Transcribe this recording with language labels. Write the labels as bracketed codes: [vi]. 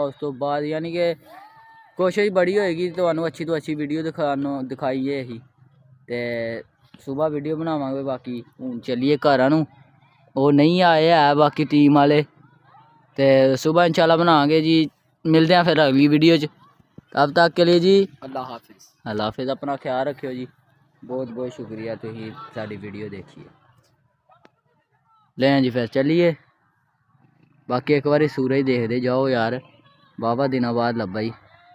[pa] ਉਸ ਤੋਂ ਬਾਅਦ ਯਾਨੀ ਕਿ ਕੋਸ਼ਿਸ਼ ਬੜੀ ਹੋਏਗੀ ਤੁਹਾਨੂੰ ਅੱਛੀ ਤੋਂ ਅੱਛੀ ਵੀਡੀਓ ਦਿਖਾਈਏ ਅਸੀਂ। ਤੇ ਸੁਬਾਹ ਵੀਡੀਓ ਬਣਾਵਾਂਗੇ। ਬਾਕੀ ਹੁਣ ਚੱਲੀਏ ਘਰਾਂ ਨੂੰ, ਉਹ ਨਹੀਂ ਆਏ ਹੈ ਬਾਕੀ ਟੀਮ ਵਾਲੇ, ਤੇ ਸੁਬਾਹ ਇਨਸ਼ਾਅੱਲਾ ਬਣਾਵਾਂਗੇ ਜੀ। [hi] ਮਿਲਦੇ हैं फिर अगली वीडियो च, तब तक के लिए जी अल्लाह हाफिज़। अल्लाह हाफिज़। अपना ख्याल रखियो जी। [pa] ਬਹੁਤ ਬਹੁਤ ਸ਼ੁਕਰੀਆ ਤੁਸੀਂ ਸਾਡੀ ਵੀਡੀਓ ਦੇਖੀ ਹੈ। ਲੈ ਜੀ ਫਿਰ ਚੱਲੀਏ। ਬਾਕੀ ਇੱਕ ਵਾਰੀ ਸੂਰਜ ਦੇਖਦੇ ਜਾਓ ਯਾਰ, ਵਾਹਵਾ ਦਿਨਾਂ ਬਾਅਦ ਲੱਭਾ ਜੀ।